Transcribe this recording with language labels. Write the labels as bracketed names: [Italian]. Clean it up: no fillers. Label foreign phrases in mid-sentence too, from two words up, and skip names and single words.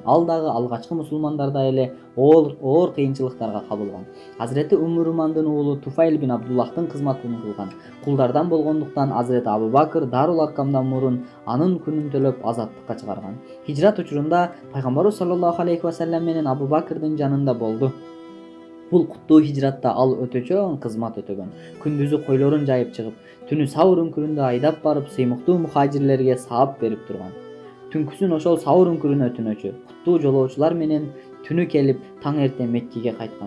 [Kyrgyz] Ал дагы алгачкы мусулмандардай эле оор кыйынчылыктарга кабылган. Азирети Умурмандын уулу Туфайл бин Абдуллахтын кызматын кылган. Кулдардан болгондуктан Азирети Абу Бакыр Дарул Аркамдан мурун анын күнүн төлөп азаттыкка чыгарган. Хижрат учурунда пайгамбарыбыз саллаллаху алейхи ва саллям менен Абу Бакырдын жанында болду. Бул куттуу хижратта ал өтө чоң кызмат өтөгөн. Күндүзү койлорун жайып чыгып, түнү Саур үңкүрүндө айдап барып сыймыктуу мухажирлерге саап берип турган. Түнкүсүн ошол Саур үңкүрүнө түнөчү. Куттуу жолоочулар менен түнү келип, таң эрте Меккеге кайткан.